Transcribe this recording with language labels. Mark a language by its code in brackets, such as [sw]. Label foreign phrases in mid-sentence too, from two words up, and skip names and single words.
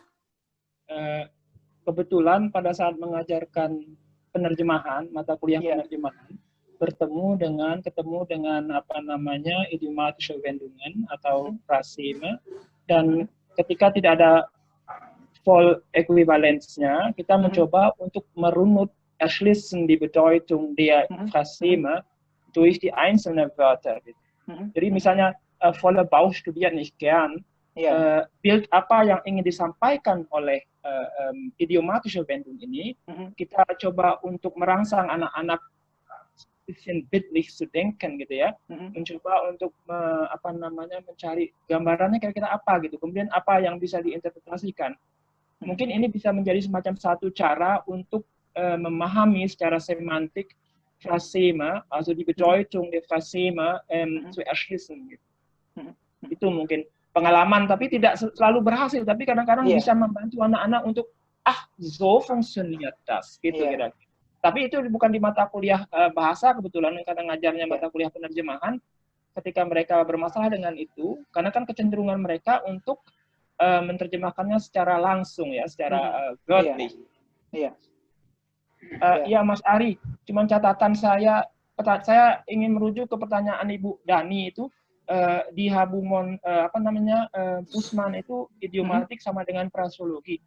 [id] Kebetulan pada saat mengajarkan penerjemahan, mata kuliah penerjemahan, ketemu dengan [de] idiomatische Wendungen [id] atau fraseme, dan ketika tidak ada [en] full equivalence- [id] nya, kita mencoba untuk merunut, [de] erschließen die Bedeutung der Fraseme durch die einzelnen Wörter. [id] Jadi misalnya, [de] voller Bauch studiert nicht gern, [id] Bild apa yang ingin disampaikan oleh [de] idiomatische Wendung [id] ini, kita coba untuk merangsang anak-anak [de] bisschen bildlich zu denken [id] gitu ya, mencoba untuk mencari gambarannya kira-kira apa gitu, kemudian apa yang bisa diinterpretasikan. Mungkin ini bisa menjadi semacam satu cara untuk memahami secara semantik Fraseme, [de] also die Bedeutung der Fraseme zu erschließen. [id] Gitu. Itu mungkin pengalaman, tapi tidak selalu berhasil, tapi kadang-kadang bisa membantu anak-anak untuk [de] so funktioniert das, [id] gitu kira-kira. Tapi itu bukan di mata kuliah bahasa, kebetulan karena ngajarnya mata kuliah penerjemahan, ketika mereka bermasalah dengan itu, karena kan kecenderungan mereka untuk menerjemahkannya secara langsung ya, secara wörtlich. Iya Mas Ari, cuman catatan saya ingin merujuk ke pertanyaan Ibu Dani itu, di Habumon Bussmann itu idiomatik sama dengan fraseologi.